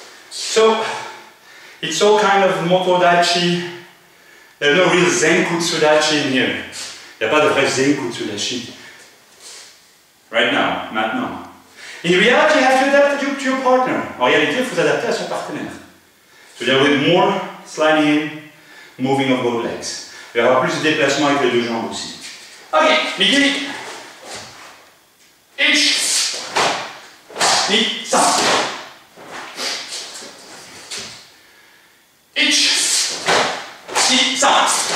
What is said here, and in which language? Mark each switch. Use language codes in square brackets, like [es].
[en] So, it's all kind of moto daichi. There's no real zenkutsu daichi in here. [fr] Il n'y a pas de vrai zenkutsu daichi. [en] Right now, maintenant. In reality, you have to adapt to your partner. [fr] En réalité, il faut s'adapter à son partenaire. [en] So there will be more sliding in, moving of both legs. [fr] Il y aura plus de déplacement avec les deux jambes aussi. [ja] Ok, Migi. Ich. Ni. San. Ich. Ni. San.